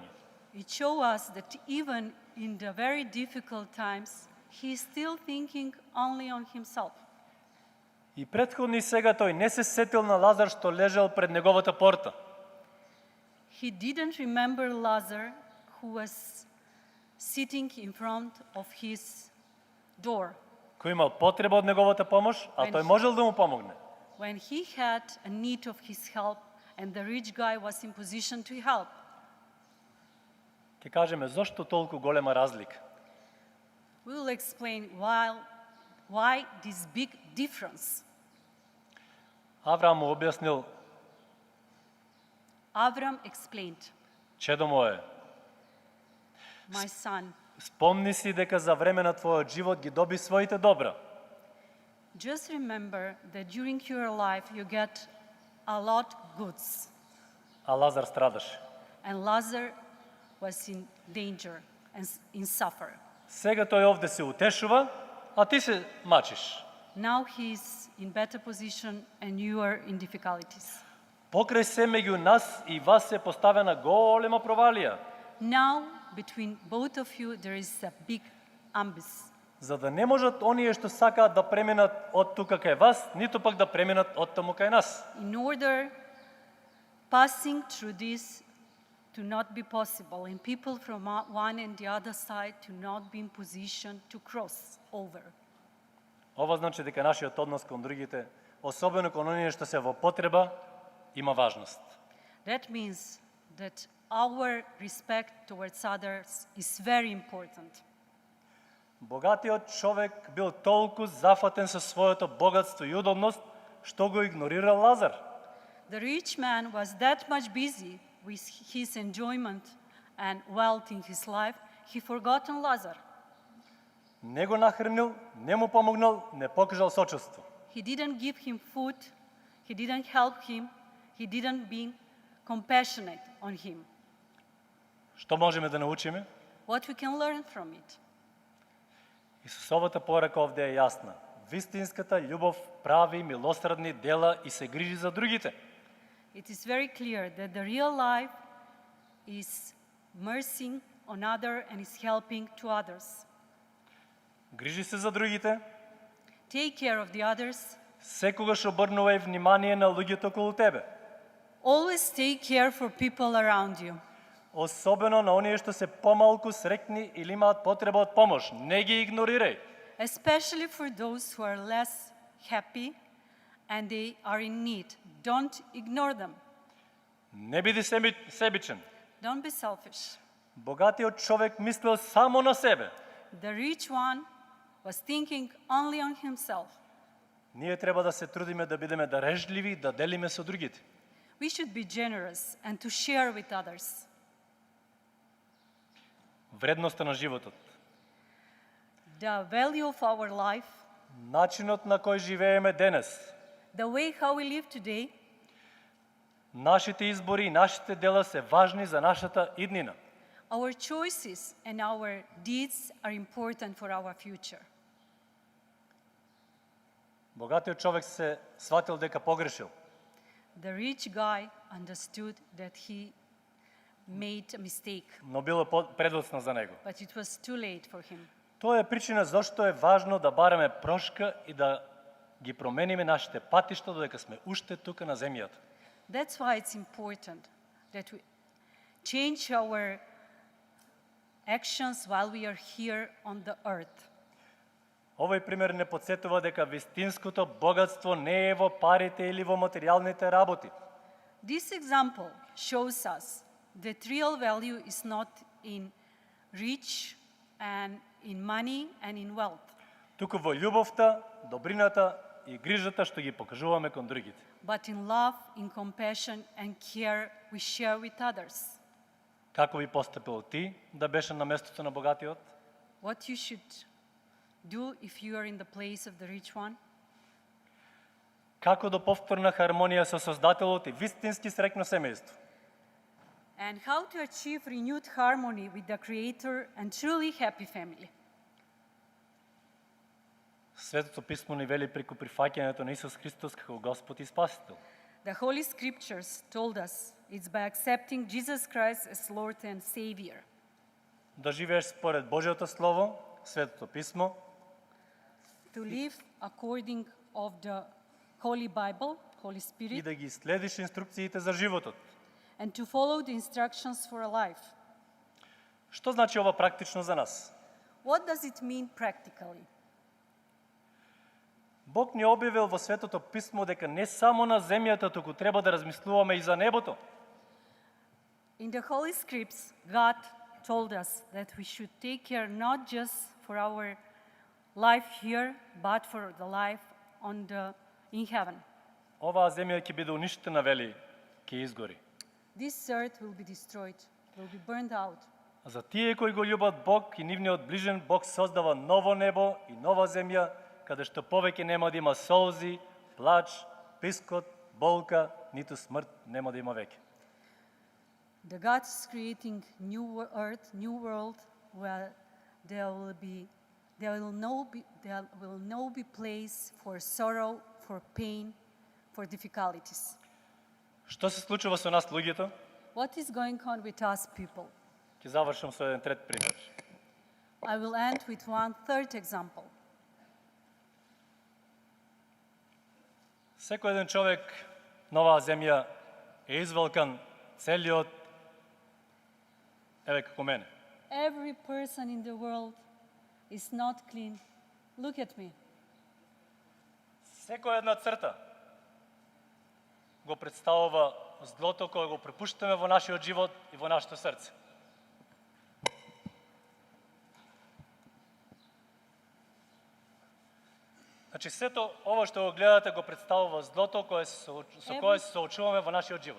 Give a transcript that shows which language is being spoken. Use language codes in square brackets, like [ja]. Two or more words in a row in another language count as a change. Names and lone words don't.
[en] It shows us that even in the very difficult times, he is still thinking only on himself. [mk] И претходно и сега тој не се сетил на Лазар што лежал пред неговата порта. [en] He didn't remember Lazarus who was sitting in front of his door. [mk] Кој имал потреба од неговата помош, а тој можел да му помогне. [en] When he had a need of his help and the rich guy was in position to help. [mk] Ке кажеме зошто толку голема разлика. [en] We will explain why this big difference. [mk] Авраам му објаснил, [en] Avram explained, [mk] чедо мое, [en] my son, [mk] спомни си дека за време на твојот живот ги доби своите добра. [en] just remember that during your life you get a lot goods. [mk] А Лазар страдаше. [en] And Lazarus was in danger and in suffer. [mk] Сега тој овде се утешува, а ти се мачиш. [en] Now he is in better position and you are in difficulties. [mk] Покрај се меѓу нас и вас се поставена голема провалија. [en] Now between both of you there is a big abyss. [mk] За да не можат оние што сакаат да преминат од тука кај вас, ниту пак да преминат од таму кај нас. [en] In order passing through this to not be possible and people from one and the other side to not be in position to cross over. [mk] Ова значи дека нашиот однос кон другите, особено кон оние што се во потреба, има важност. [en] That means that our respect towards others is very important. [mk] Богатиот човек бил толку зафатен со своето богатство и удобност, што го игнорирал Лазар. [en] The rich man was that much busy with his enjoyment and wealth in his life, he forgotten Lazarus. [mk] Не го нахранил, не му помогнал, не покажал сочувство. [en] He didn't give him food, he didn't help him, he didn't be compassionate on him. [mk] Што можеме да научиме? [en] What we can learn from it? [mk] Исусовата порака овде е јасна. Вистинската љубов прави милосредни дела и се грижи за другите. [en] It is very clear that the real life is mercy on others and is helping to others. [mk] Грижи се за другите. [en] Take care of the others. [mk] Секогаш обрнувај внимание на луѓето околу тебе. [en] Always take care for people around you. [mk] Особено на оние што се помалку среќни или имаат потреба од помош. Не ги игнорирај. [en] Especially for those who are less happy and they are in need. Don't ignore them. [mk] Не биди себичен. [en] Don't be selfish. [mk] Богатиот човек мислел само на себе. [en] The rich one was thinking only on himself. [mk] Ние треба да се трудиме да бидеме дарежливи, да делиме со другите. [en] We should be generous and to share with others. [mk] Вредноста на животот. [en] The value of our life, [mk] Начинот на кој живееме денес. [en] the way how we live today, [mk] Нашите избори и нашите дела се важни за нашата иднина. [en] our choices and our deeds are important for our future. [mk] Богатиот човек се сватил дека погрешил. [en] The rich guy understood that he made a mistake, [mk] Но било предоцна за него. [en] but it was too late for him. [mk] Тоа е причина зашто е важно да бараме прошка и да ги промениме нашите патишта додека сме уште тука на земјата. [en] That's why it's important that we change our actions while we are here on the earth. [mk] Овој пример не подсетува дека вистинското богатство не е во парите или во материјалните работи. [en] This example shows us that real value is not in rich and in money and in wealth, [mk] Туку во љубовта, добрината и грижата што ги покажуваме кон другите. [en] but in love, in compassion and care we share with others. [mk] Како би постапил ти да беше на местото на богатиот? [en] What you should do if you are in the place of the rich one? [mk] Како до повторна хармонија со Создателот и вистински среќно семејство. [en] And how to achieve renewed harmony with the Creator and truly happy family. [mk] Светото писмо ни вели преку прифаќањето на Исус Христос како Господ и Спасител. [en] The Holy Scriptures told us it's by accepting Jesus Christ as Lord and Savior. [mk] Да живееш според Божјото Слово, Светото писмо, [en] To live according of the Holy Bible, Holy [mk] и [en] Spirit, [mk] да ги следиш инструкциите за животот. [en] and to follow the instructions for a life. [mk] Што значи ова практично за нас? [en] What does it mean practically? [mk] Бог ни објавил во Светото писмо дека не само на земјата, туку треба да размислуваме и за небото. [en] In the Holy Scripts, God told us that we should take care not just for our life here, but for the life in heaven. [mk] Оваа земја ќе биде уништена, вели, ќе изгори. [en] This earth will be destroyed, will be burned out. [mk] А за тие кои го љубат Бог и нивниот ближен, Бог создава ново небо и нова земја, каде што повеќе нема да има солзи, плач, пискот, болка, ниту смрт нема да има веќе. [en] The God is creating new earth, new world, where there will no be place for sorrow, for pain, for difficulties. [mk] Што се случува со нас луѓето? [en] What is going on with us people? [mk] Ќе завршам со еден трет пример. [en] I will end with one third example. [mk] Секој еден човек на оваа земја е извелкан целиот, еве како мене. [en] Every person in the world is not clean. Look at me. [mk] Секоја една црта го представува злото кое го препуштаме во нашиот живот и во нашето срце. Значи, сето ова што го гледате го представува злото со кое се соочуваме во нашиот живот.